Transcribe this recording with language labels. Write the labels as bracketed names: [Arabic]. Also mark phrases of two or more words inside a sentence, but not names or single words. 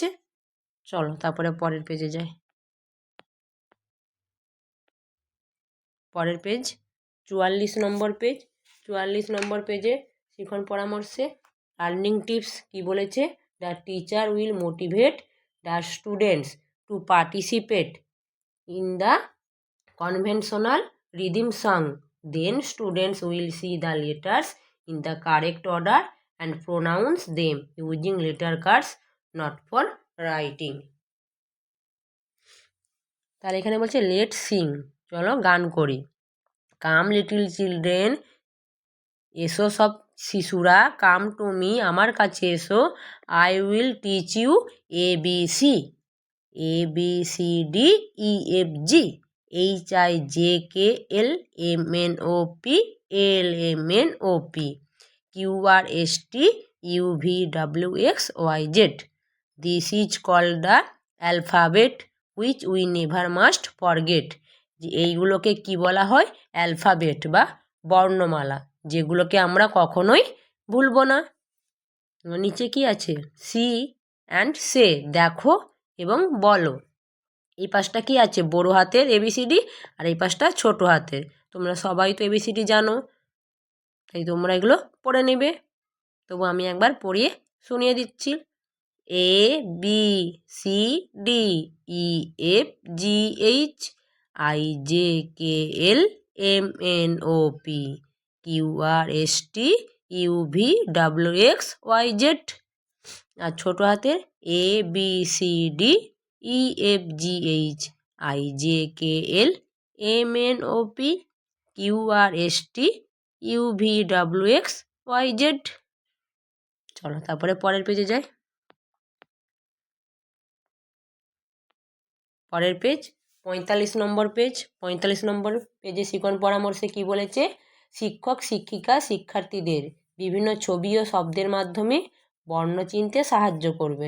[Bangla] চলো তারপরে পরের পেজে যাই। পরের পেজ 44 নম্বর পেজ। 44 নম্বর পেজে শিখন পরামর্শে [English] learning tips [Bangla] কি বলেছে, [English] The teacher will motivate the students to participate in the conventional rhythm song, then students will see the letters in the correct order and pronounce them using letter cards not for writing. [Bangla] তাহলে এখানে বলছে [English] let sing, [Bangla] চলো গান করি। [English] Come little children, [Bangla] এসো সব শিশুরা, [English] come to me, [Bangla] আমার কাছে এসো, [English] I will teach you ABC, ABCD EFG HIJKL MNOP LMNOP QRST UVWXYZ. This is called the alphabet which we never must forget. [Bangla] যে এইগুলোকে কি বলা হয়, অ্যালফাবেট বা বর্ণমালা, যেগুলোকে আমরা কখনোই ভুলব না। নিচে কি আছে, [English] see and say, [Bangla] দেখো এবং বলো। এই পাশটা কি আছে, বড় হাতের ABCD, আর এই পাশটা ছোট হাতের। তোমরা সবাই তো ABCD জানো, তাই তোমরা এগুলো পড়ে নেবে। তবু আমি একবার পড়িয়ে শুনিয়ে দিচ্ছি। [English] A B C D E F G H I J K L M N O P Q R S T U V W X Y Z। [Bangla] আর ছোটো হাতের [English] A B C D E F G H I J K L M N O P Q R S T U V W X Y Z। [Bangla] চলো তারপরে পরের পেজে যাই। পরের পেজ 45 নম্বর পেজ। 45 নম্বর পেজে শিখন পরামর্শে কি বলেছে, শিক্ষক শিক্ষিকা শিক্ষার্থীদের বিভিন্ন ছবি ও শব্দের মাধ্যমে বর্ণ চিনতে সাহায্য করবেন।